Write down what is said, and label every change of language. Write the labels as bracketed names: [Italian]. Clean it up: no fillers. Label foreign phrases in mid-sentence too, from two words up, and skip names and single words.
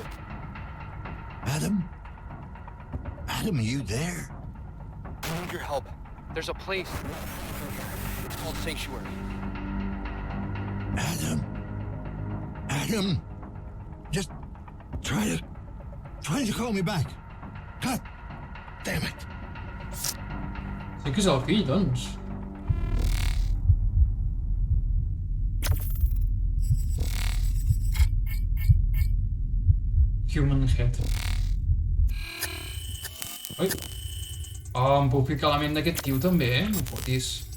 [English] Adam? Adam, are you there? I need your help. There's a place. It's called Sanctuary. Adam? Adam? Just try to call me back. God damn it. [Catalan] Sí que és el fill, doncs. [English] Human Head. Ui. [Catalan] Oh, em puc ficar la ment d'aquest tio també, no fotis.